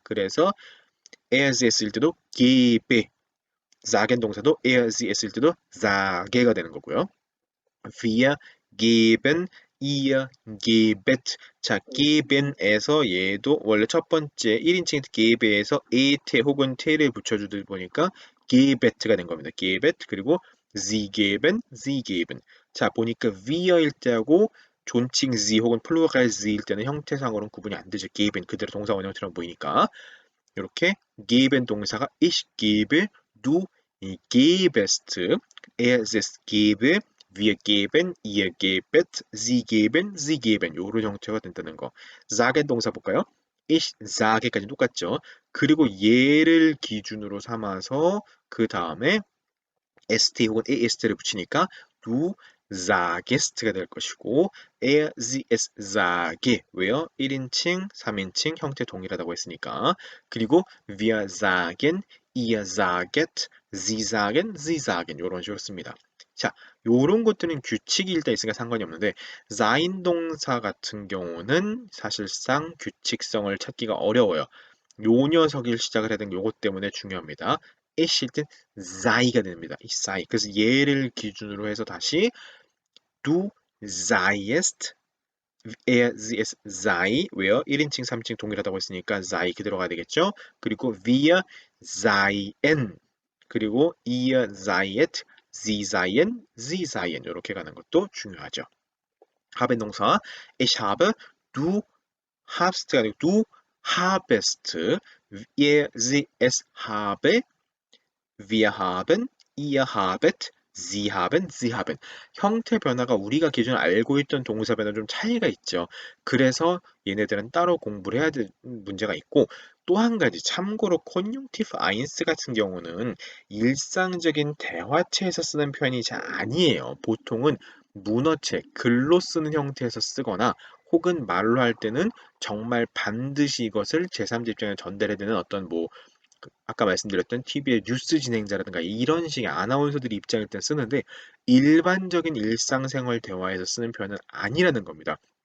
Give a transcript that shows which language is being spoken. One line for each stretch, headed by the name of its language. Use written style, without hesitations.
Korean: 그래서 er, sie, s일 때도 gebe, sagen 동사도 er, sie, s일 때도 sage가 되는 거고요.
German: wir geben, ihr gebet.
Korean: 자, geben에서 얘도 원래 첫 번째 1인칭 gebe에서 et 혹은 te를 붙여주다 보니까 gebet가 된 겁니다.
German: gebet 그리고 sie geben, sie geben.
Korean: 자, 보니까 wir일 때하고 존칭 sie 혹은 플루럴 sie일 때는 형태상으로는 구분이 안 되죠.
German: geben
Korean: 그대로 동사 원형처럼 보이니까 이렇게
German: geben 동사가 ich gebe, du gebest, er es gebe, wir geben, ihr gebet, sie geben, sie geben 요런 형태가 된다는 거.
Korean: sagen 동사 볼까요? ich sage까지 똑같죠. 그리고 얘를 기준으로 삼아서 그 다음에 st 혹은 ast를 붙이니까 du sagest가 될 것이고 sie es sage 왜요? 1인칭, 3인칭 형태 동일하다고 했으니까.
German: 그리고 wir sagen, ihr saget, sie sagen, sie sagen
Korean: 이런 식으로 씁니다. 자, 요런 것들은 규칙이 일단 있으니까 상관이 없는데 sein 동사 같은 경우는 사실상 규칙성을 찾기가 어려워요. 요 녀석일 시작을 해야 되는 요것 때문에 중요합니다. 이실 땐 zai가 됩니다. 이 zai. 그래서 얘를 기준으로 해서 다시
German: du seiest, er, sie, es sei,
Korean: 왜요? 1인칭, 3인칭 동일하다고 했으니까 sei 그대로 가야 되겠죠?
German: 그리고 wir seien, 그리고 ihr seiet, sie seien, sie seien
Korean: 이렇게 가는 것도 중요하죠.
German: haben 동사 ich habe, du habst
Korean: 가 아니고
German: du habest, er, sie, es habe, wir haben, ihr habet, sie haben, sie haben.
Korean: 형태 변화가 우리가 기존에 알고 있던 동사 변화 좀 차이가 있죠. 그래서 얘네들은 따로 공부를 해야 될 문제가 있고 또 한 가지 참고로 콘junctive eins 같은 경우는 일상적인 대화체에서 쓰는 표현이 잘 아니에요. 보통은 문어체, 글로 쓰는 형태에서 쓰거나 혹은 말로 할 때는 정말 반드시 이것을 제3자 입장에 전달해야 되는 어떤 뭐 아까 말씀드렸던 TV의 뉴스 진행자라든가 이런 식의 아나운서들이 입장일 때 쓰는데 일반적인 일상생활 대화에서 쓰는 표현은 아니라는 겁니다.